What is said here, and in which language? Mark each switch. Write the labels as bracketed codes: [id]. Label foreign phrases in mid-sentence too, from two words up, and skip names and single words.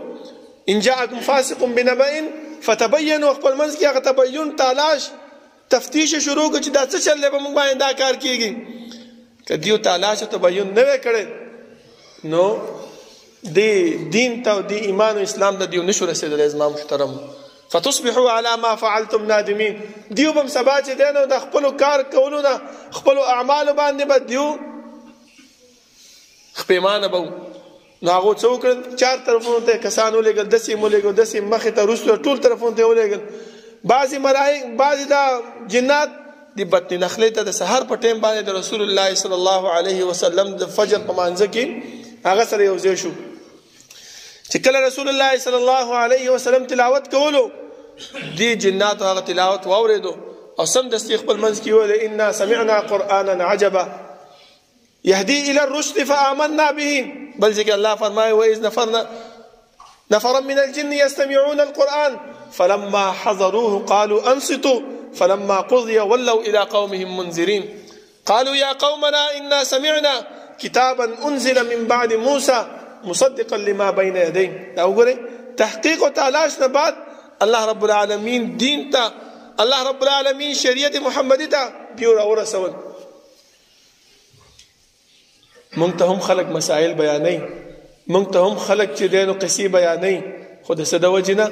[ar] ان جاءکم فاسق بنبأ فتبینوا، [ps] خپل منځ کې هغه تبین تلاش تفتیش شروع کړو چې دا څه چل دی به موږ باندې دا کار کېږي. که دیو تلاش او تبین نه وی کړی نو دی دین ته او دی ایمان او اسلام ته دیو نشو رسېدلی. زما محترم [ar] فتصبحوا على ما فعلتم نادمین، [ps] دیو به هم سبا چې دی نو د خپلو کار کولو نه خپلو اعمالو باندې به دیو خپیمانه به نو هغو څه وکړل؟ 4 طرفونو ته کسان ولېږل، داسې یې ولېږل، داسې مخې ته وروسته ټول طرفونو ته یې ولېږل. بعضې دا جنات د بطن نخلې ته د سحر په ټیم باندې د رسول الله [ar] صلی الله علیه وسلم [ps] د فجر په مانځه کې هغه سره یو ځای شو. چې کله رسول الله [ar] صلی الله علیه وسلم [ps] تلاوت کولو، دی جناتو هغه تلاوت واورېدو او سمدستي خپل منځ کې وویل [ar] انا سمعنا قرآنا عجبا يهدي الى الرشد فآمنا به. [ps] بل ځکه الله فرمایي [ar] وإذ نفرا من الجن يستمعون القرآن فلما حضروه قالوا أنصتوا فلما قضي ولوا إلى قومهم منذرين قالوا يا قومنا إنا سمعنا كتابا أنزل من بعد موسى مصدقا لما بين يديه. [ps] دا وګورئ تحقیق او تلاش نه بعد الله رب العالمین دین ته، الله رب العالمین شریعت محمدی ته بیا راورسول. مونږ ته هم خلک مسائل بیانوي، مونږ ته هم خلک چې دی نو قصې بیانوي، خو د څه د وجې نه؟